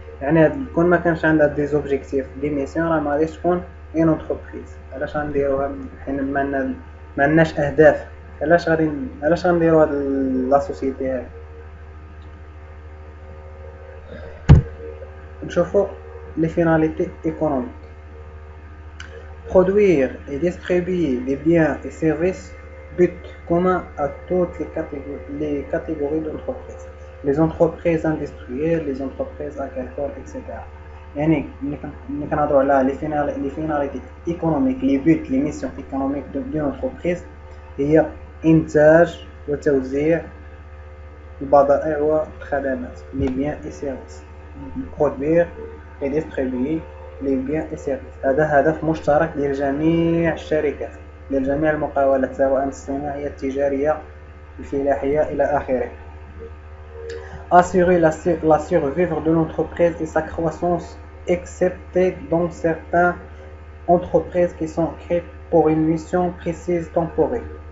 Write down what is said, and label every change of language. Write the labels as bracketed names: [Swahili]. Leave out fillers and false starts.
[Arabic] يعني كون ما كانش عندها دي زوبجيكتيف دي ميسيون راه ما غاديش تكون اون انتربريز. علاش غنديروها حين ما عندناش اهداف؟ علاش غنديرو هاد لا سوسيتي هادي؟ نشوفوا [French] les finalités économiques. Produire et distribuer des biens et services, but commun à toutes les catégories d'entreprises. Les entreprises industrielles, les entreprises agricoles, etc. [Arabic] يعني ملي كنهضروا على [French] les finalités économiques, les buts, les missions économiques d'une entreprise [Arabic] هي إنتاج وتوزيع البضائع والخدمات [French] les biens et services. produire et distribuer les biens et services. [Arabic] هذا هدف مشترك ديال جميع الشركات، ديال جميع المقاولات، سواء الصناعية، التجارية، الفلاحية إلى آخره. [French] Assurer la survie de l'entreprise et sa croissance, excepté dans certaines entreprises qui sont créées pour une mission précise temporaire.